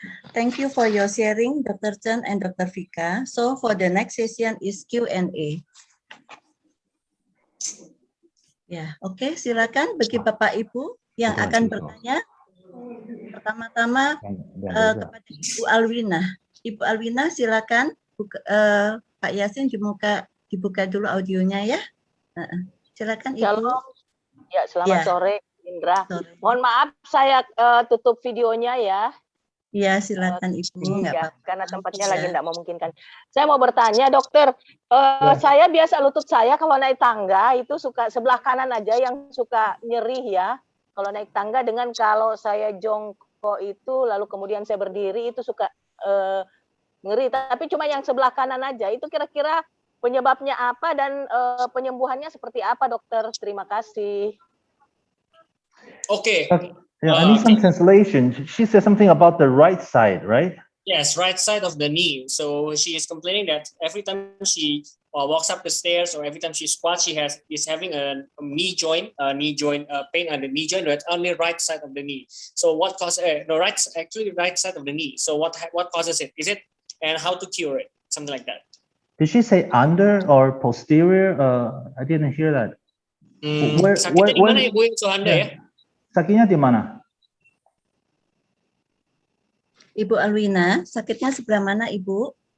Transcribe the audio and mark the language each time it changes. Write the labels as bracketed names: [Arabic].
[English] Thank you for your sharing, Dr. Chen and Dr. Vika. So for the next session is Q&A. [Indonesian] Ya, oke, silakan bagi Bapak Ibu yang akan bertanya. Pertama-tama kepada Ibu Alwina. Ibu Alwina, silakan Pak Yasin dibuka dulu audionya ya. Silakan Ibu. Shalom. Ya, selamat sore, Indra. Sore. Mohon maaf saya tutup videonya ya. Iya, silakan Ibu. Ya, karena tempatnya lagi tidak memungkinkan. Saya mau bertanya, dokter. Saya biasa lutut saya kalau naik tangga itu suka sebelah kanan aja yang suka nyeri ya. Kalau naik tangga dengan kalau saya jongkok itu lalu kemudian saya berdiri itu suka nyeri. Tapi cuma yang sebelah kanan aja. Itu kira-kira penyebabnya apa dan penyembuhannya seperti apa, dokter? Terima kasih. [English] Okay. Yeah, I need some translation. She said something about the right side, right? Yes, right side of the knee. So she is complaining that every time she walks up the stairs or every time she squats, is having a knee joint pain on the knee joint, but only right side of the knee. So what causes right side of the knee? So what causes it? Is it, and how to cure it? Something like that. Did she say under or posterior? I didn't hear that. [Indonesian] Sakitnya di mana Ibu Suhanda ya? Sakitnya di mana? Ibu Alwina, sakitnya sebelah mana Ibu?